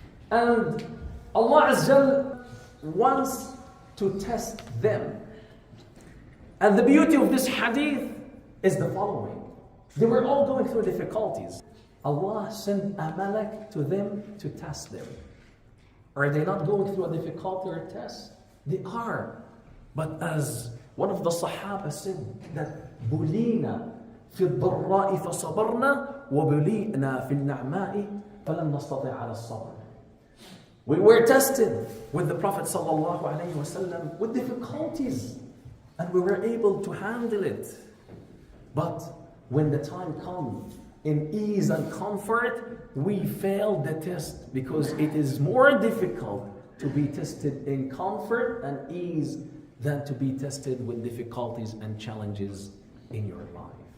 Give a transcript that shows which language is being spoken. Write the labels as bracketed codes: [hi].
[en] And Allah Azza wants to test them. And the beauty of this hadith is the following. They were all going through difficulties. Allah sent a malak to them to test them. Are they not going through a difficulty or a test? They are. But as one of the Sahaba said that [ar] بُلِينَا فِي الضَّرَّاءِ فَصَبَرْنَا وَبُلِينَا فِي النَّعْمَاءِ فَلَمْ نَسْتَطِعْ عَلَى الصَّبْرِ. [en] We were tested with the Prophet ﷺ with difficulties, and we were able to handle it. But when the time comes in ease and comfort, we failed the test, because it is more difficult to be tested in comfort and ease than to be tested with difficulties and challenges in your life.